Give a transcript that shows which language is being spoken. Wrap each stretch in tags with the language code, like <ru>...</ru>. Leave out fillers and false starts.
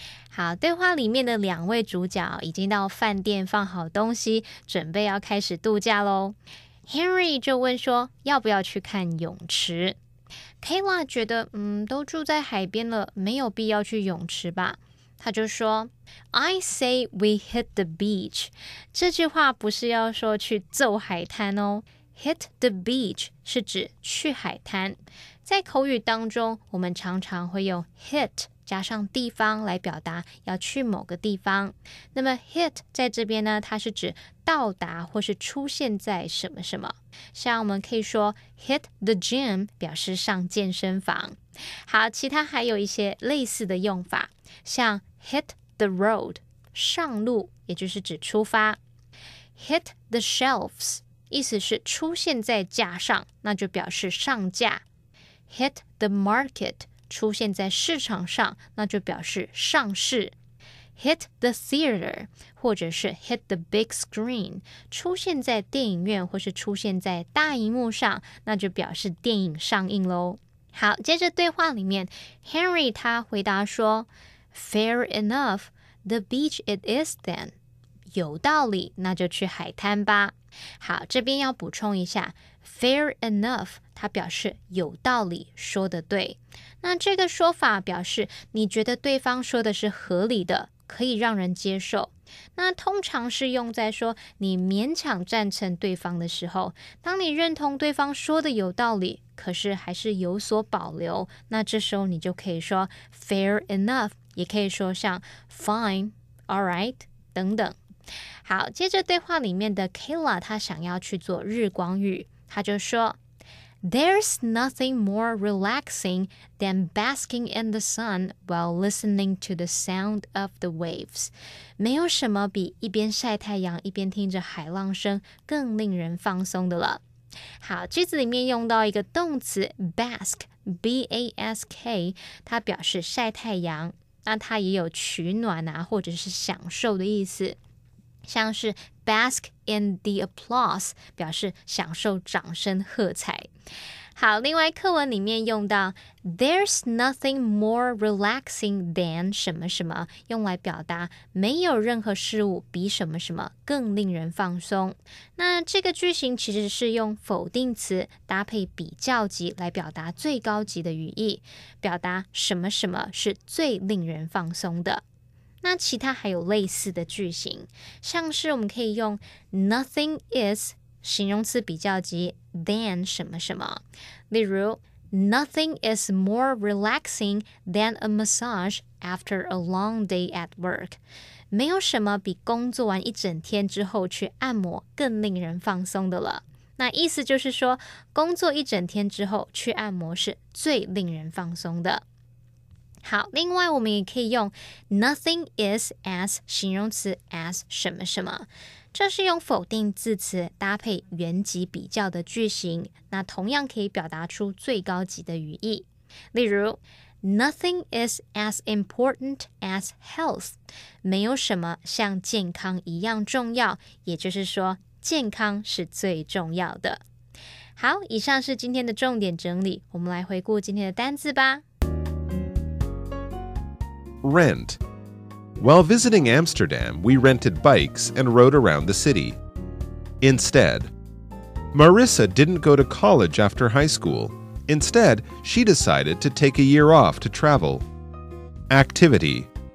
<zh>好，对话里面的两位主角已经到饭店放好东西，准备要开始度假咯。 Henry 就问说要不要去看泳池。 Kayla 觉得都住在海边了，没有必要去泳池吧。他就说</zh> <en>I say we hit the beach。</en> <zh>这句话不是要说去揍海滩哦，</zh> <en>hit the beach</en> <zh>是指去海滩。在口语当中，我们常常会用 hit加上地方来表达要去某个地方。那么 hit 在这边呢，它是指到达或是出现在什么什么。像我们可以说</zh> <en>hit the gym</en> <zh>表示上健身房。好，其他还有一些类似的用法，像</zh> <en>hit the road</en> <zh>上路，也就是指出发。</zh> <en>hit the shelves</en> <zh>意思是出现在架上，那就表示上架。</zh> <en>hit the market</en> <zh>出现在市场上，那就表示上市。</zh> <en>hit the theater</en> <zh>或者是</zh> <en>hit the big screen</en> <zh>出现在电影院或是出现在大荧幕上，那就表示电影上映咯。好，接着对话里面 Henry 他回答说</zh> <en>Fair enough, the beach it is then。</en> <zh>有道理，那就去海滩吧。好，这边要补充一下</zh> <en>Fair enough</en> <zh>它表示有道理，说得对。那这个说法表示你觉得对方说的是合理的，可以让人接受。那通常是用在说你勉强赞成对方的时候，当你认同对方说的有道理，可是还是有所保留，那这时候你就可以说</zh> <en>fair enough，</en> <zh>也可以说像</zh> <en>fine, alright</en> <zh>等等。好，接着对话里面的 Kayla 她想要去做日光浴，她就说</zh> <en>There's nothing more relaxing than basking in the sun while listening to the sound of the waves.</en> <zh>没有什么比一边晒太阳一边听着海浪声更令人放松的了。好，句子里面用到一个动词 bask, B-A-S-K， 它表示晒太阳，那它也有取暖啊或者是享受的意思。像是</zh> <en>bask in the applause</en> <zh>表示享受掌声喝彩。好，另外课文里面用到</zh> <en>There's nothing more relaxing than</en> <zh>什么什么，用来表达没有任何事物比什么什么更令人放松。那这个句型其实是用否定词搭配比较级来表达最高级的语义，表达什么什么是最令人放松的。那其他还有类似的句型，像是我们可以用</zh> <en>nothing is</en> <zh>形容词比较级 than 什么什么，例如</zh> <en>Nothing is more relaxing than a massage after a long day at work。</en> <zh>没有什么比工作完一整天之后去按摩更令人放松的了。那意思就是说，工作一整天之后去按摩是最令人放松的。好，另外我们也可以用</zh> <en>nothing is as</en> <zh>形容词 as 什么什么，这是用否定字词搭配原级比较的句型，那同样可以表达出最高级的语义。例如</zh> <en>Nothing is as important as health，</en> <zh>没有什么像健康一样重要，也就是说健康是最重要的。好，以上是今天的重点整理，我们来回顾今天的单字吧。</zh> <en>Rent. While visiting Amsterdam, we rented bikes and rode around the city. Instead, Marissa didn't go to college after high school. Instead, she decided to take a year off to travel. Activity.</en>